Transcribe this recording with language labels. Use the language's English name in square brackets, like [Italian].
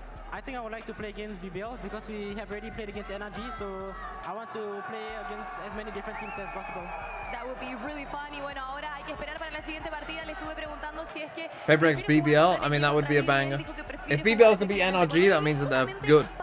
[English] I think I would like to play against BBL because we have already played against NRG, so I want to play against as many different teams as possible. That would be really fun. [Spanish] Y bueno, ahora hay que esperar para la siguiente partida. Le estuve preguntando si es que [English] PRX BBL, I mean, that would be a banger. If BBL could beat NRG, that means that they're good.